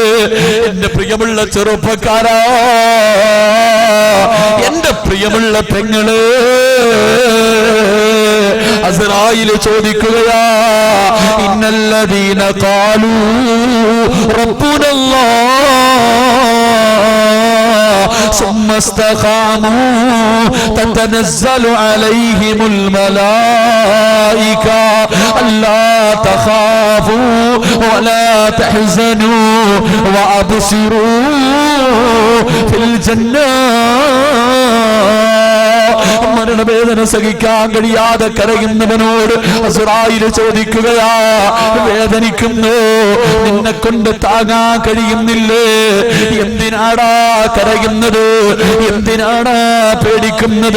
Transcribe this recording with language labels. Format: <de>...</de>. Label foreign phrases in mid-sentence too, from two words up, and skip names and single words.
<ml>എന്റെ പ്രിയമുള്ള ചെറുപ്പക്കാരാ, എന്റെ പ്രിയമുള്ള പെങ്ങള്,</ml> <ar>അസ്റായീൽ ചോദിക്കുകയാ, إن الذين قالوا ربنا الله ثم استقاموا تتنزل عليهم الملائكة ألا تخافوا ولا تحزنوا وأبشروا في الجنة.</ar> <ml>മരണവേദന സഹിക്കാൻ കഴിയാതെ കരയുന്നവനോട് അസ്റായിൽ ചോദിക്കുകയാ, വേദനിക്കുന്നു, നിന്നെ കൊണ്ട് താങ്ങാൻ കഴിയുന്നില്ലേ? എന്തിനാടാ കരയുന്നത്? എന്തിനാടാ പേടിക്കുന്നത്?</ml>